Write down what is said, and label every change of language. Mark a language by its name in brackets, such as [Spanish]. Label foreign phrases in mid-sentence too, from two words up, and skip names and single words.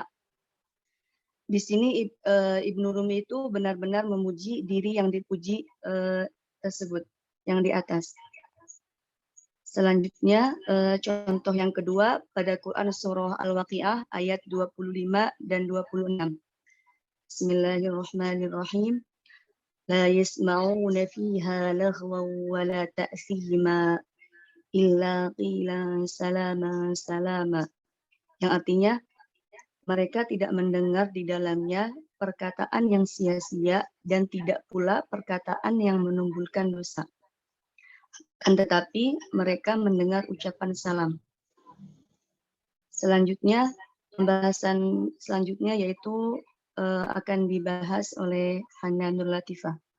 [Indonesian] Di sini Ibnu Rumi itu benar-benar memuji diri yang dipuji tersebut, yang di atas. Selanjutnya, contoh yang kedua pada Quran Surah Al-Waqi'ah ayat 25 dan 26. [Arabic] Bismillahirrahmanirrahim. لا يسمعون فيها لغوا ولا تأثيما إلا قيلا سلاما سلاما. [Indonesian] Yang artinya, mereka tidak mendengar di dalamnya perkataan yang sia-sia dan tidak pula perkataan yang menimbulkan dosa. Akan tetapi mereka mendengar ucapan salam. Selanjutnya, pembahasan selanjutnya yaitu akan dibahas oleh Hana Nur Latifah.